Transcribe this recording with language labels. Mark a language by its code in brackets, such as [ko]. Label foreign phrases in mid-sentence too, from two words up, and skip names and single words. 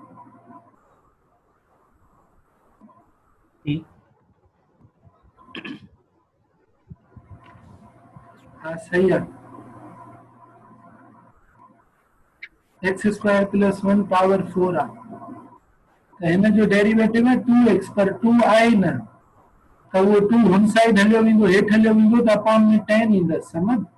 [hi] ठीक। हाँ सही है। [en] x square plus 1 power 4 [sd] आहे त हिन जो डेरिवेटिव है 2x पर 2 आहे न त उहो 2 हुन साइड हलियो वेंदो, हेठि हलियो वेंदो त अपॉन में 10 ईंदसि। समझ।